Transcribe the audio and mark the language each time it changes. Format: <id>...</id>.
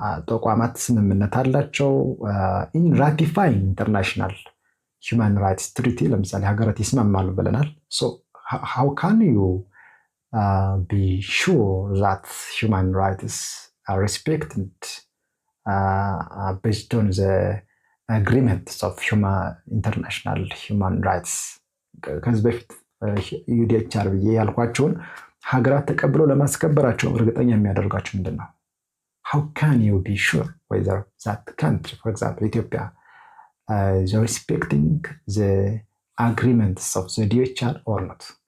<am>ተቋማት ስምምነት አላቸው።</am> <en>in ratifying international human rights treaty</en> <am>ለምሳሌ ሀገራት ይስማማሉ ብለናል።</am> <en>how can you be sure that human rights are respected based on the agreements of international human rights?</en> <am>ከዚህ በፊት ዩዲኤችአር ብዬ ያልኳቸውን ሀገራት ተቀብለው ለማስከበራቸው እርግጠኛ የሚያደርጋቸው ምንድን ነው?</am> <en>how can you be sure whether that country, for example Ethiopia, is respecting the agreements of the UDHR or not?</en>